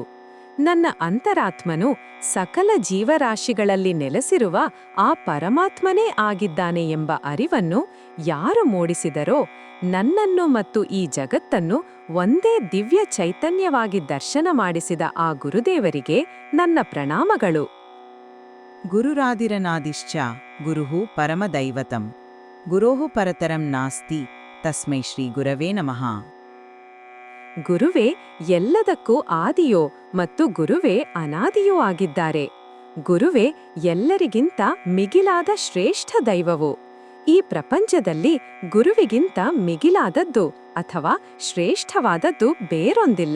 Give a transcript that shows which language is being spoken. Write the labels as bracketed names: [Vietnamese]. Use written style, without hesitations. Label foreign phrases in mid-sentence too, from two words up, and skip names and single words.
[Kannada] ನನ್ನ ಅಂತರಾತ್ಮನು ಸಕಲ ಜೀವರಾಶಿಗಳಲ್ಲಿ ನೆಲೆಸಿರುವ ಆ ಪರಮಾತ್ಮನೇ ಆಗಿದ್ದಾನೆ ಎಂಬ ಅರಿವನ್ನು ಯಾರು ಮೂಡಿಸಿದರೋ ನನ್ನನ್ನು ಮತ್ತು ಈ ಜಗತ್ತನ್ನು ಒಂದೇ ದಿವ್ಯ ಚೈತನ್ಯವಾಗಿ ದರ್ಶನ ಮಾಡಿಸಿದ ಆ ಗುರುದೇವರಿಗೆ ನನ್ನ ಪ್ರಣಾಮಗಳು. [Sanskrit] ಗುರುರಾದಿರನಾದಿಶ್ಚ ಗುರುಃ ಪರಮದೈವತಂ ಗುರೋಃ ಪರತರಂ ನಾಸ್ತಿ ತಸ್ಮೈ ಶ್ರೀ ಗುರವೇ ನಮಃ. [Kannada] ಗುರುವೇ ಎಲ್ಲದಕ್ಕೂ ಆದಿಯೋ ಮತ್ತು ಗುರುವೇ ಅನಾದಿಯೂ ಆಗಿದ್ದಾರೆ. ಗುರುವೇ ಎಲ್ಲರಿಗಿಂತ ಮಿಗಿಲಾದ ಶ್ರೇಷ್ಠ ದೈವವು. ಈ ಪ್ರಪಂಚದಲ್ಲಿ ಗುರುವಿಗಿಂತ ಮಿಗಿಲಾದದ್ದು ಅಥವಾ ಶ್ರೇಷ್ಠವಾದದ್ದು ಬೇರೊಂದಿಲ್ಲ.